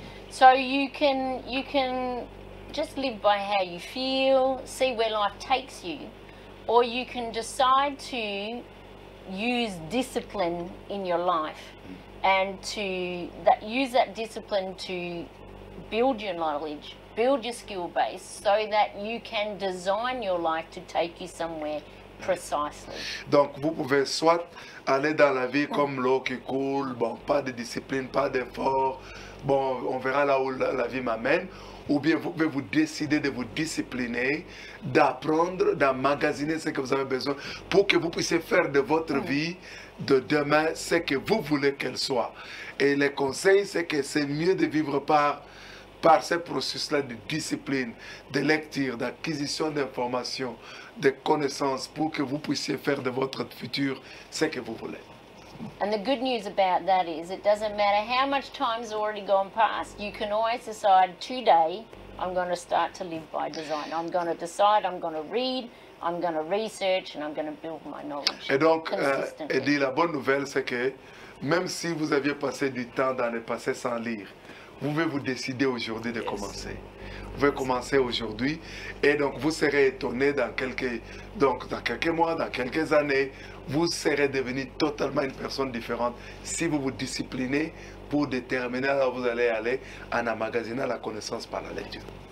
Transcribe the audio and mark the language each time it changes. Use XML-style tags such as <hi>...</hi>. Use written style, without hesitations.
<en>So you can just live by how you feel, see where life takes you, or you can decide to use discipline in your life and to use that discipline to build your knowledge, build your skill base, so that you can design your life to take you somewhere precisely.</en> <fr>Donc vous pouvez soit aller dans la vie comme l'eau qui coule, bon, pas de discipline, pas d'effort, bon, on verra là où la vie m'amène, ou bien vous pouvez vous décider de vous discipliner, d'apprendre, d'emmagasiner ce que vous avez besoin pour que vous puissiez faire de votre vie de demain ce que vous voulez qu'elle soit. Et le conseil, c'est que c'est mieux de vivre par ce processus-là de discipline, de lecture, d'acquisition d'informations, de connaissances pour que vous puissiez faire de votre futur ce que vous voulez.</fr> <en>And the good news about that is it doesn't matter how much time's already gone past, you can always decide today, I'm going to start to live by design. I'm going to decide, I'm going to read, I'm going to research, and I'm going to build my knowledge.</en> <fr>Et donc,</fr> <en>consistently.</en> <fr>Eddie, la bonne nouvelle, c'est que même si vous aviez passé du temps dans le passé sans lire, vous pouvez vous décider aujourd'hui de commencer. Vous pouvez commencer aujourd'hui et donc vous serez étonné dans quelques mois, dans quelques années, vous serez devenu totalement une personne différente si vous vous disciplinez pour déterminer là où vous allez aller en emmagasinant la connaissance par la lecture.</fr>